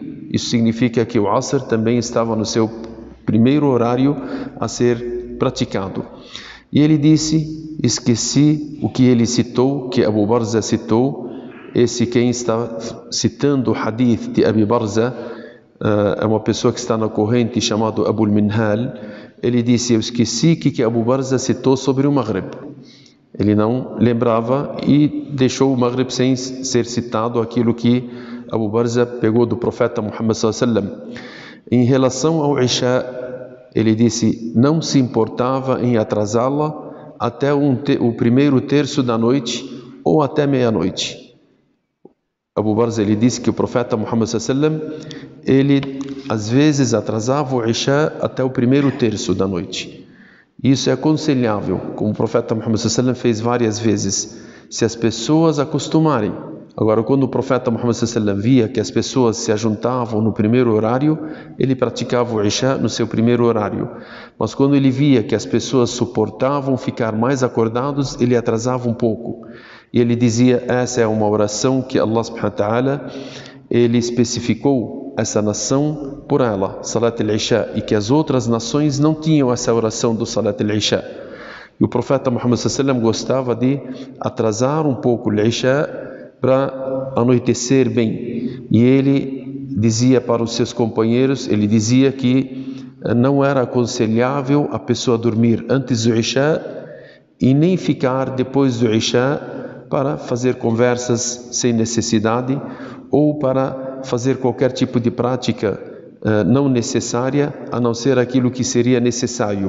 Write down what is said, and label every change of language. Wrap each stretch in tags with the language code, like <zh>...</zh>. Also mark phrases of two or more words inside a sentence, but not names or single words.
<pt>Isso significa que o Asr também estava no seu primeiro horário a ser praticado. E ele disse, esqueci o que ele citou, que Abu Barza citou. Quem está citando o hadith de Abi Barza é uma pessoa que está na corrente chamado Abu al-Minhal. Ele disse: eu esqueci que Abu Barza citou sobre o Maghrib. Ele não lembrava e deixou o Maghrib sem ser citado aquilo que Abu Barza pegou do profeta Muhammad</pt> <ar>صلى الله عليه وسلم.</ar> <pt>Em relação ao Isha, ele disse: não se importava em atrasá-la até o primeiro terço da noite ou até meia-noite. Abu Barza ele disse que o profeta Muhammad</pt> <ar>صلى الله عليه وسلم,</ar> <pt>ele às vezes atrasava o Isha até o primeiro terço da noite. Isso é aconselhável, como o profeta Muhammad</pt> <ar>صلى الله عليه وسلم</ar> <pt>fez várias vezes, se as pessoas acostumarem. Agora, quando o profeta Muhammad</pt> <ar>صلى الله عليه وسلم</ar> <pt>via que as pessoas se ajuntavam no primeiro horário, ele praticava o Isha no seu primeiro horário. Mas quando ele via que as pessoas suportavam ficar mais acordados, ele atrasava um pouco. E ele dizia: essa é uma oração que Allah</pt> <ar>سبحانه وتعالى,</ar> <pt>ele especificou essa nação por ela,</pt> <ar>صلاة العشاء,</ar> <pt>e que as outras nações não tinham essa oração do</pt> <ar>صلاة العشاء.</ar> <pt>E o profeta Muhammad</pt> <ar>صلى الله عليه وسلم</ar> <pt>gostava de atrasar um pouco o Isha para anoitecer bem. E ele dizia para os seus companheiros, ele dizia que não era aconselhável a pessoa dormir antes do Isha e nem ficar depois do Isha para fazer conversas sem necessidade ou para fazer qualquer tipo de prática não necessária, a não ser aquilo que seria necessário.</pt>